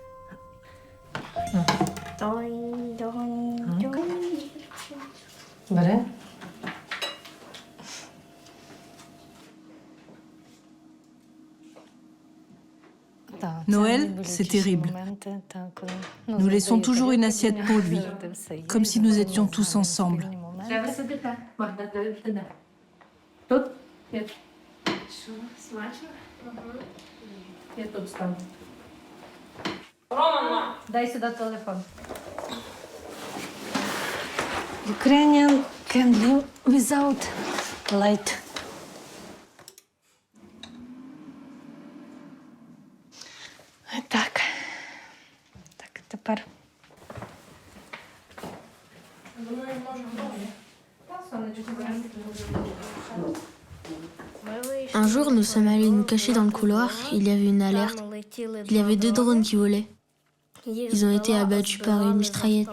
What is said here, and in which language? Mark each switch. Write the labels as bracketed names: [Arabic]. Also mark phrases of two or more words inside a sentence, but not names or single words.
[French] Noël, c'est terrible. Nous laissons toujours une assiette pour lui, comme si nous étions tous ensemble. [English] Ukrainian can live without light. [Ukrainian] Так. Так, тепер. [French] Un jour, nous sommes allés nous cacher dans le couloir. Il y avait une alerte. Il y avait 2 drones qui volaient. Ils ont été abattus par une mitraillette.